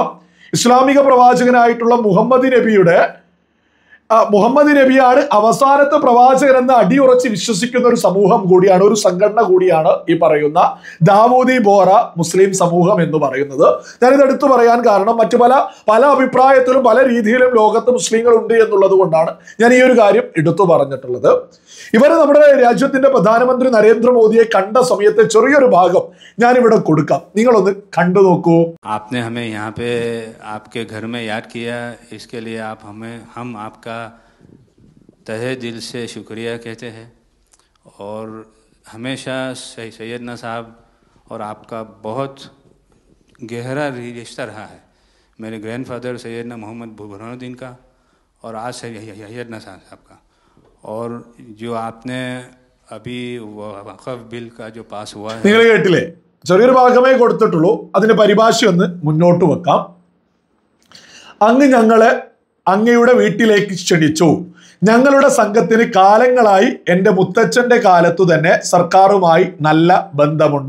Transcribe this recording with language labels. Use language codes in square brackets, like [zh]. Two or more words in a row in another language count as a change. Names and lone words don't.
[ml] ഇസ്ലാമിക പ്രവാചകനായിട്ടുള്ള മുഹമ്മദ് നബിയാണ് അവസാനത്തെ പ്രവാചകൻ എന്ന് അടിയുറച്ച് വിശ്വസിക്കുന്ന ഒരു സമൂഹം കൂടിയാണ്, ഒരു സംഘടന കൂടിയാണ് ഈ പറയുന്ന ദാവൂദി ബോറ മുസ്ലിം സമൂഹം എന്ന് പറയുന്നത്. ഞാനിത് എടുത്തു പറയാൻ കാരണം, മറ്റു പല അഭിപ്രായത്തിലും പല രീതിയിലും ലോകത്ത് മുസ്ലിങ്ങൾ ഉണ്ട് എന്നുള്ളത് കൊണ്ടാണ് ഞാൻ ഈ ഒരു കാര്യം എടുത്തു പറഞ്ഞിട്ടുള്ളത്. ഇവർ നമ്മുടെ രാജ്യത്തിന്റെ പ്രധാനമന്ത്രി നരേന്ദ്രമോദിയെ കണ്ട സമയത്തെ ചെറിയൊരു ഭാഗം ഞാൻ ഇവിടെ കൊടുക്കാം, നിങ്ങളൊന്ന് കണ്ടു നോക്കൂ. [hi] आपने हमें यहाँ पे आपके घर में याद किया, इसके लिए हम आपका तहे दिल से शुक्रिया कहते हैं। और हमेशा सैयदना साहब और आपका बहुत गहरा रिश्ता रहा है, मेरे ग्रैंडफादर सैयदना मोहम्मद बुरहानुद्दीन का और आज सैयदना साहब का। और जो आपने अभी वक़फ़ बिल का जो पास हुआ है, [ml] നിങ്ങൾ കേട്ടില്ലേ? ചെറിയൊരു ഭാഗമേ കൊടുത്തിട്ടുള്ളൂ. അതിന്റെ പരിഭാഷ ഒന്ന് മുന്നോട്ട് വെക്കാം. ഞങ്ങളെ അങ്ങയുടെ വീട്ടിലേക്ക് ക്ഷണിച്ചു. ഞങ്ങളുടെ സംഘത്തിന് കാലങ്ങളായി എൻ്റെ മുത്തച്ഛന്റെ കാലത്തു തന്നെ സർക്കാരുമായി നല്ല ബന്ധമുണ്ട്.